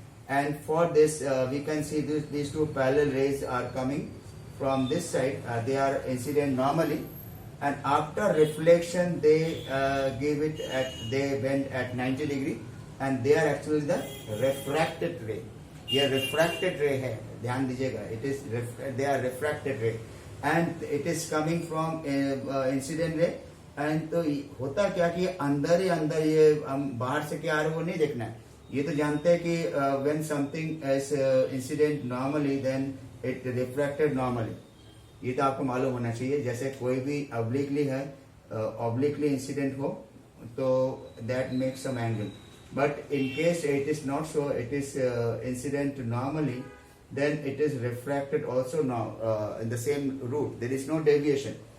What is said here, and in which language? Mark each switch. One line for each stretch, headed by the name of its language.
English: And for this we can see these two parallel rays are coming from this side, they are incident normally, and after reflection they they bend at 90 degree, and they are actually the refracted ray.
Hindi: ये refracted ray है, ध्यान दीजिएगा,
English: it is they are refracted ray, and it is coming from incident ray.
Hindi: And तो होता क्या कि अंदर ही अंदर ये हम बाहर से क्या आ रहा है वो नहीं देखना है, ये तो जानते हैं कि
English: when something is incident normally then it refracted normally,
Hindi: ये तो आपको मालूम होना चाहिए. जैसे कोई भी obliquely है, obliquely incident हो तो
English: that makes some angle, but in case it is not so, it is incident normally, then it is refracted also now in the same route, there is no deviation.